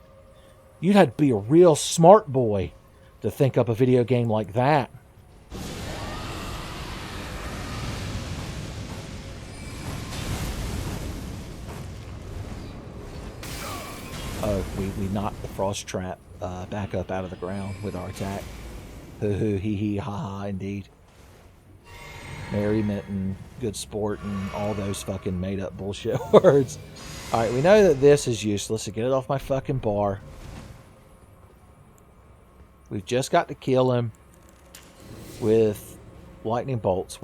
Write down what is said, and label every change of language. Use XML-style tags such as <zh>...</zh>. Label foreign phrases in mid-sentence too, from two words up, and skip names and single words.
<en>You'd have to be a real smart boy to think up a video game like that. Oh, we knocked the frost trap back up out of the ground with our attack. Hoo hoo, hee hee, ha ha, indeed. Merriment and good sport and all those fucking made up bullshit words. Alright, we know that this is useless, so get it off my fucking bar. We've just got to kill him with lightning bolts.</en>